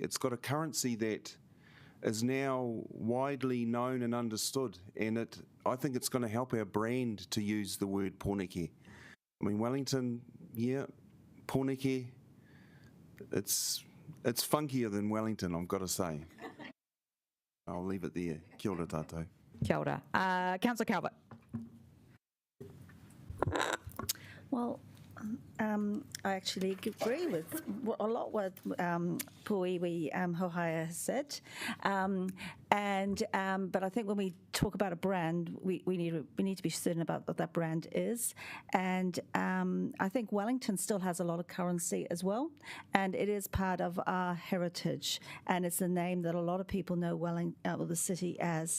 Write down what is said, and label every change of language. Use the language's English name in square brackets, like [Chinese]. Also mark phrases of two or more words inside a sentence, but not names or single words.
[English] It's got a currency that is now widely known and understood, and I think it's going to help our brand to use the word Pōneke. I mean, Wellington, yeah, Pōneke, it's funkier than Wellington, I've got to say. I'll leave it there. [Māori] Kia ora tātou. Kia ora. [English] Councillor Calvert. Well, I actually agree with a lot what Puiwi Hohaia has said, but I think when we talk about a brand, we need to be certain about what that brand is, and I think Wellington still has a lot of currency as well, and it is part of our heritage, and it's the name that a lot of people know the city as.